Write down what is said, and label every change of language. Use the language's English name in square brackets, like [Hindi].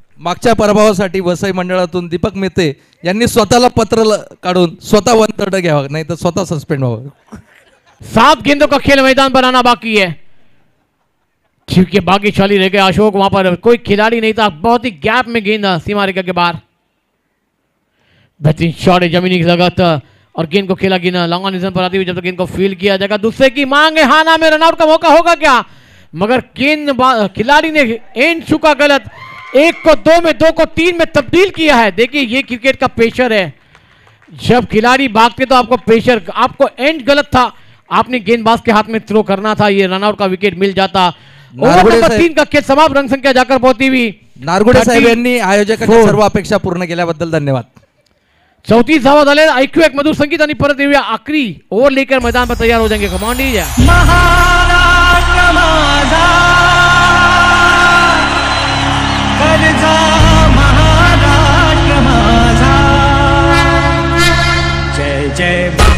[Marathi] मागच्या पराभवासाठी वसई मंडळातून दीपक मेहते यांनी स्वतःला पत्र काढून स्वतः वंतड घ्यावं, नाही तर स्वतः सस्पेंड व्हावं। [Hindi] 7 गेंदों का खेल मैदान पर आना बाकी है, क्योंकि भाग्यशाली रह गए अशोक, वहां पर कोई खिलाड़ी नहीं था, बहुत ही गैप में गेंद सीमा रेखा के बाहर। बेहतरीन शॉट है जमीनी की लगत और गेंद को खेला गेंद लॉन्ग ऑन पर आती हुई, जब तक गेंद को फील्ड किया जाएगा। दूसरे की मांग है, हाना में रनआउट का मौका होगा क्या? मगर गेंद खिलाड़ी ने एंड चुका गलत, 1 को 2 में, 2 को 3 में तब्दील किया है। देखिए ये क्रिकेट का प्रेशर है, जब खिलाड़ी भागते तो आपको प्रेशर, आपको एंड गलत था, आपने गेंदबाज के हाथ में थ्रो करना था, ये रनआउट का विकेट मिल जाता। ओवर नंबर 3 का खेल समाप्त, रन संख्या जाकर पहुंची हुई। [Marathi] नारगुडे साहेब यांनी आयोजकांच्या सर्व अपेक्षा पूर्ण केल्याबद्दल धन्यवाद। 34 धावा झाले, ऐकू एक मधुर संगीत आणि परत येऊया। [Hindi] आखरी ओव्हर लेकर मैदान पर तैयार हो जाएंगे। कमांड दीजिए। जय जय